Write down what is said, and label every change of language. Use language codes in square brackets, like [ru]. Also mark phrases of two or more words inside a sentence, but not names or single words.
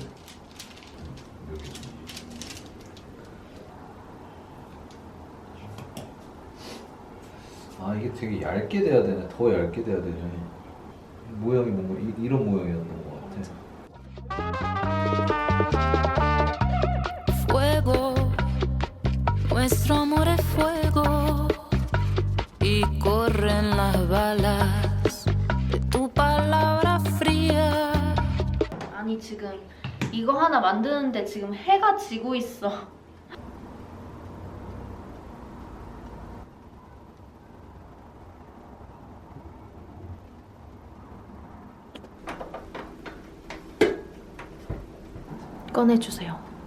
[ko] 여기. 아, 이게 되게 얇게 돼야 되네. 더 얇게 돼야 되네. 모양이 뭔가 이런 모양이었던 것 같아. [es] Fuego, nuestro amor es fuego y corren las balas de tu palabra fría. [ko] 아니 지금 이거 하나 만드는데 지금 해가 지고 있어. 꺼내주세요.